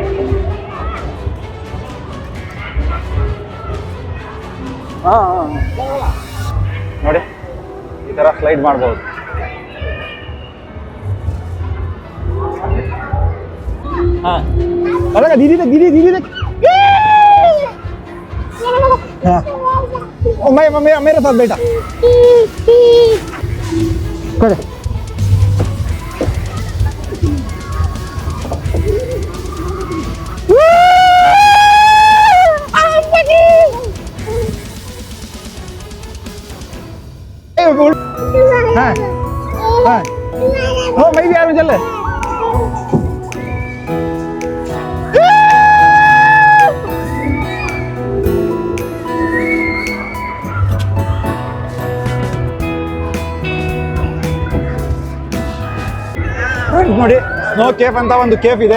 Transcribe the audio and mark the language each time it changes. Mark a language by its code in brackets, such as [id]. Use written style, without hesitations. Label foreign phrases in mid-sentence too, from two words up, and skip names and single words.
[kn] ಹಾಂ ನೋಡಿ, ಈ ಥರ ಸ್ಲೈಡ್ ಮಾಡ್ಬೋದು. ಹಾಂ ಅದಾಗ ದೀದಿ ದೀದಿ ದೀದಿ. [hi] हाँ मैं मेरे साथ बैठा कर. हाँ हाँ हो मैं भी आ रहा हूँ, चल. [kn] ನೋಡಿ, ಸ್ನೋ ಕೇಫ್ ಅಂತ ಒಂದು ಕೇಫ್ ಇದೆ.